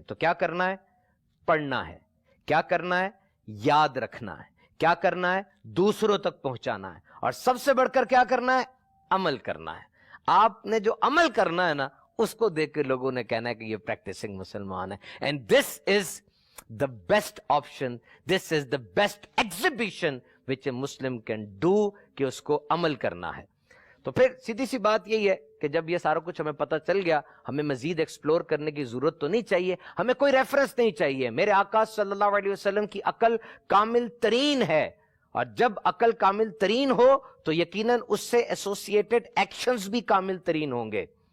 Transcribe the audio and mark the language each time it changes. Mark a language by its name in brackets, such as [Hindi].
[Urdu] تو کیا کرنا ہے؟ پڑھنا ہے. کیا کرنا ہے؟ یاد رکھنا ہے. کیا کرنا ہے؟ دوسروں تک پہنچانا ہے. اور سب سے بڑھ کر کیا کرنا ہے؟ عمل کرنا ہے. آپ نے جو عمل کرنا ہے نا, اس کو دیکھ کے لوگوں نے کہنا ہے کہ یہ پریکٹسنگ مسلمان ہے. [English] and this is the best option, this is the best exhibition which a Muslim can do, [Urdu] کہ اس کو عمل کرنا ہے. تو پھر سیدھی سی بات یہی ہے کہ جب یہ سارا کچھ ہمیں پتہ چل گیا, ہمیں مزید ایکسپلور کرنے کی ضرورت تو نہیں چاہیے, ہمیں کوئی ریفرنس نہیں چاہیے. میرے آقا صلی اللہ علیہ وسلم کی عقل کامل ترین ہے, اور جب عقل کامل ترین ہو تو یقیناً اس سے ایسوسیٹڈ ایکشنز بھی کامل ترین ہوں گے.